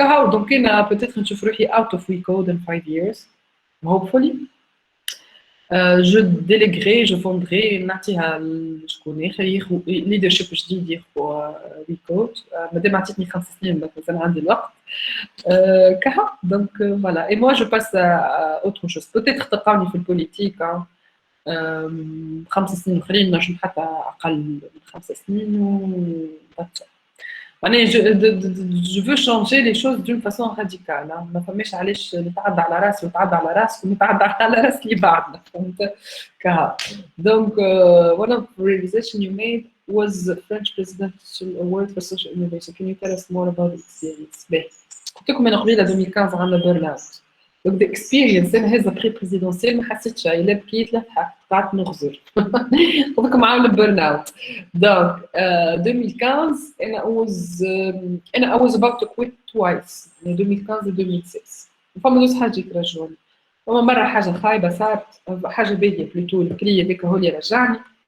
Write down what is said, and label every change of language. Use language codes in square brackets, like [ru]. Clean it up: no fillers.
[fr] Donc, peut-être que je ferai [en] out of WeCode in 5 years, hopefully. [fr] Je déléguerai, je vendrai [ar] نعطيها لشكون خير [fr] leadership جديد pour WeCode. [ar] مادام عطيتني 5 سنين دونك مازال عندي الوقت. [fr] Donc voilà. Et moi je passe à autre chose. [ar] Peut-être تلقاوني في البوليتيك 5 سنين اخرين نجم حتى اقل من 5 سنين و [fr] je veux changer les choses d'une façon radicale. [ar] ما فماش علاش نتعدى على راسي وتعدى على راسك ونتعدى على راس اللي بعدنا فهمت كها. [en] Donc one of the realization you made was the French Presidential Award for Social Innovation. Can you tell us more about the experience? [ar] قلت لكم أنا قبيلة 2015 عندنا بيرن اوت. Donc [en] the experience [ar] أنا هذا بري بريزيدونسيال ما حسيتش لا بكيت لا ضحكت قعدت نغزر. قلت لكم عاملة بيرن اوت. [en] Donc 2015 [ar] أنا [en] I was about to quit twice. [ar] 2015 و 2016. فما زوج حاجات رجعوني. فما مرة حاجة خايبة صارت حاجة باهية بلوتو الكلية هذاك هو اللي رجعني.